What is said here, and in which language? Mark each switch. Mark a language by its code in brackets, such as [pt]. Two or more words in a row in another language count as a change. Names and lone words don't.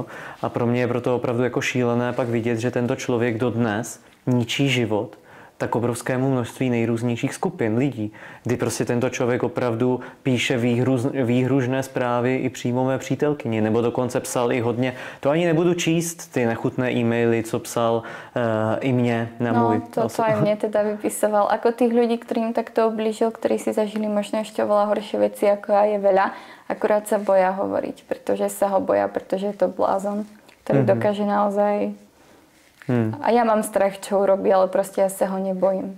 [cs] A pro mě je proto opravdu jako šílené pak vidět, že tento člověk dodnes ničí život tak obrovskému množství nejrůznějších skupin lidí, kdy prostě tento člověk opravdu píše výhružné zprávy i přímo mé přítelkyni, nebo dokonce psal i hodně, to ani nebudu číst, ty nechutné e-maily, co psal i mě na můj... No, [sk] to aj mne teda vypisoval. Ako tých ľudí, ktorým takto oblížil, ktorí si zažili možno ešte oveľa horšie veci, ako ja, je veľa, akurát sa boja hovoriť, pretože sa ho boja, pretože je to blázon, ktorý dokáže naozaj... A ja mám strach, čo urobí, ale proste ja sa ho nebojím.